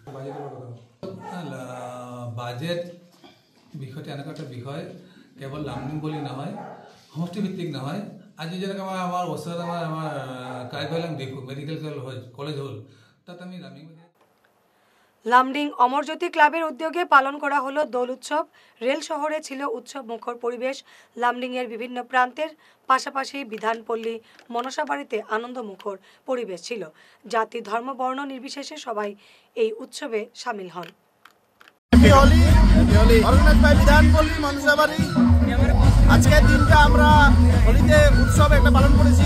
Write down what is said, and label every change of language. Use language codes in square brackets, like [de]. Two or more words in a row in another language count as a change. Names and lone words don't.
[as] বাজেট বিষয়টো এনেকুৱা এটা বিষয় কেৱল লামনিং বুলি নহয় সমষ্টিভিত্তিক নহয় আজি যেনেকৈ আমাৰ ওচৰত আমাৰ কাৰ্বিআংলং মেডিকেল কলেজ হ'ল তাত আমি [bn] লামডিং অমরজ্যোতি ক্লাবের উদ্যোগে পালন করা হলো দোল উৎসব। রেল শহরে ছিল উৎসব মুখর পরিবেশ। লামডিং এর বিভিন্ন প্রান্তের পাশাপাশি বিধানপল্লী মনসা বাড়িতে আনন্দ মুখর পরিবেশ ছিল। জাতি ধর্ম বর্ণ নির্বিশেষে সবাই এই উৎসবে সামিল হন। আজকের দিনটা আমরা হোলিতে উৎসব একটা পালন করেছি।